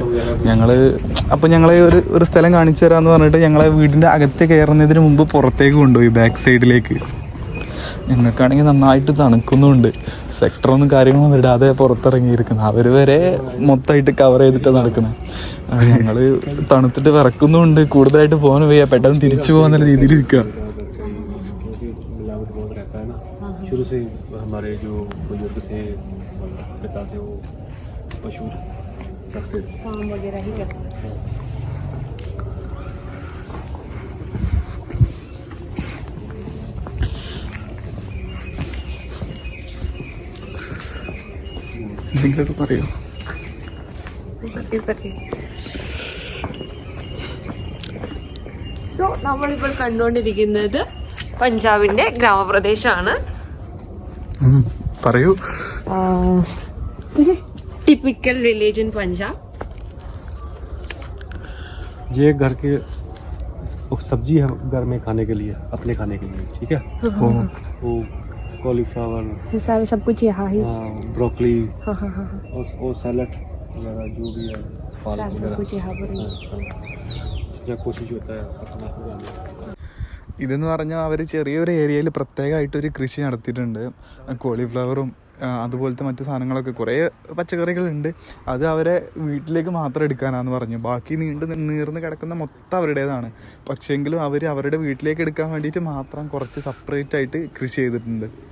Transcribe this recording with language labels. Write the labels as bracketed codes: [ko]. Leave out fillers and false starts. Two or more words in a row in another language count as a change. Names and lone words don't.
[ml] ഞങ്ങളെ ഒരു സ്ഥലം കാണിച്ചു തരാമെന്ന് പറഞ്ഞിട്ട് ഞങ്ങളെ വീടിൻ്റെ അകത്ത് കയറുന്നതിന് മുമ്പ് പുറത്തേക്ക് കൊണ്ടുപോയി, [en] back sideലേക്ക്. [ml] ഞങ്ങൾക്കാണെങ്കിൽ നന്നായിട്ട് തണുക്കുന്നുണ്ട്. സെക്ടറൊന്നും കാര്യങ്ങളൊന്നും ഇടാതെ പുറത്തിറങ്ങിയിരിക്കുന്നത്. അവർ വരെ മൊത്തമായിട്ട് കവർ ചെയ്തിട്ട് നടക്കുന്നത്. ഞങ്ങൾ തണുത്തിട്ട് വിറക്കുന്നുണ്ട്. കൂടുതലായിട്ട് പോകാൻ വയ്യ, പെട്ടെന്ന് തിരിച്ചു പോകുന്ന രീതിയിൽ ഇരിക്കുക. [hi] शुरू से हमारे जो बुजुर्ग थे, पिता थे, वो पशु रखते थे, फार्म वगैरह ही करते थे. [ml] എന്തെങ്കിലുമൊക്കെ പറയോ? സോ നമ്മളിപ്പോൾ കണ്ടുകൊണ്ടിരിക്കുന്നത് പഞ്ചാബിന്റെ ഗ്രാമപ്രദേശമാണ്. പറയൂ. [en] This is typical village in Punjab. [hi] ये घर के सब्जी है, घर में खाने के लिए, अपने खाने के लिए, ठीक है. वो कॉलीफ्लावर, सारे सब कुछ यहाँ ही, ब्रोकली और सैलड वगैरह जो भी है, फल सब कुछ यहाँ पर ही. जितना कोशिश होता है अपना उगाने. [ml] ഇതെന്ന് പറഞ്ഞാൽ അവർ ചെറിയൊരു ഏരിയയിൽ പ്രത്യേകമായിട്ടൊരു കൃഷി നടത്തിയിട്ടുണ്ട്. കോളിഫ്ലവറും അതുപോലത്തെ മറ്റു സാധനങ്ങളൊക്കെ കുറേ പച്ചക്കറികളുണ്ട്. അത് അവരെ വീട്ടിലേക്ക് മാത്രം എടുക്കാനാണെന്ന് പറഞ്ഞു. ബാക്കി നീർന്ന് കിടക്കുന്ന മൊത്തം അവരുടേതാണ്. പക്ഷേങ്കിലും അവർ അവരുടെ വീട്ടിലേക്ക് എടുക്കാൻ വേണ്ടിയിട്ട് മാത്രം കുറച്ച് സെപ്പറേറ്റ് ആയിട്ട് കൃഷി ചെയ്തിട്ടുണ്ട്.